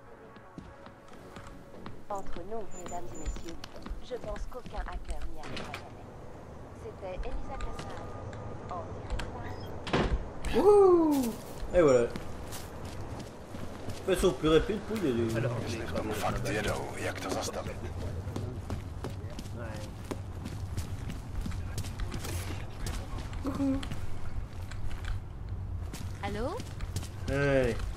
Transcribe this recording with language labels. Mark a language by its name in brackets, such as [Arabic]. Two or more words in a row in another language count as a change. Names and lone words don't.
[French] Entre nous, mesdames et messieurs, je pense qu'aucun hacker n'y arrivera jamais. C'était Elisa Cassan, en direct. Wouhou! Et voilà. Façon plus rapide pour y aller. Alors, [Polish] fakt wiedzą, jak to zastawić. [French] Allô? Ouais.